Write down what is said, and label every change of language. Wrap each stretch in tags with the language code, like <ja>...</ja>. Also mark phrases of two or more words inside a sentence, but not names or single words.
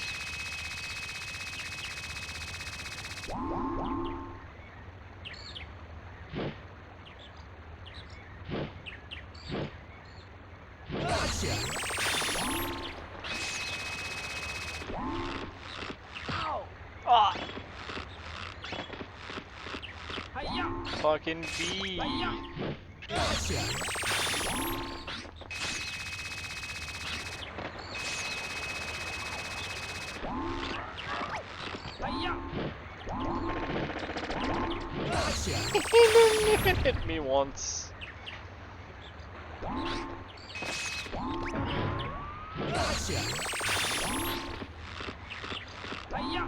<en>Gotcha! Ow! Ah, Hi-ya! fucking B. Hi-ya! Gotcha! Hi-ya! Gotcha! He didn't even hit me once. Gotcha! Hi-ya!</en>